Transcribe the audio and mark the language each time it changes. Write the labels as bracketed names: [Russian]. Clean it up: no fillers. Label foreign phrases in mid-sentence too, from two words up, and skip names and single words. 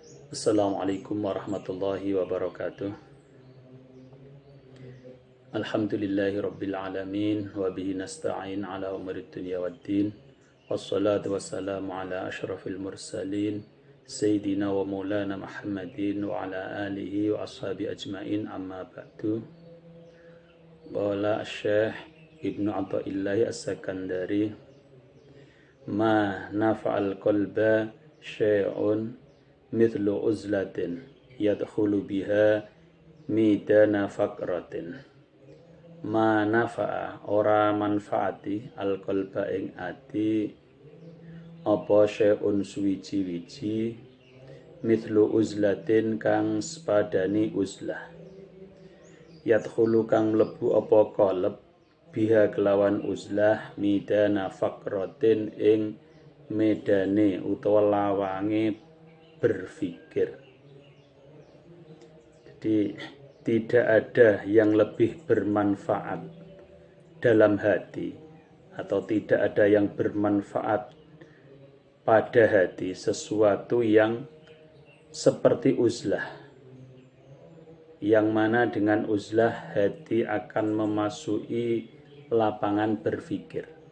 [Arabic] السلام عليكم ورحمة الله وبركاته. الحمد لله رب العالمين وبه نستعين على أمور الدنيا والدين. والصلاة والسلام على أشرف المرسلين سيدنا ومولانا محمد وعلى آله وأصحابه أجمعين، أما بعد. قال الشيخ ابن عطاء الله السكندري، ما نفع القلب شيء مثل عزلة يدخل بها ميدان فكرة. ما نفع [Javanese] ora manfaati al-qalba ing ati apa syai'un suwiji-wiji [Arabic] مثل عزلة [Javanese] kang sepadani uzlah yadkhulu kang mlebu apa [Arabic] قلب بها [Javanese] kelawan uzlah [Arabic] ميدان فكرة [Javanese] ing medane utawa lawange berpikir. [Indonesian] Jadi tidak ada yang lebih bermanfaat dalam hati, atau tidak ada yang bermanfaat pada hati sesuatu yang seperti uzlah, yang mana dengan uzlah hati akan memasuki lapangan berpikir.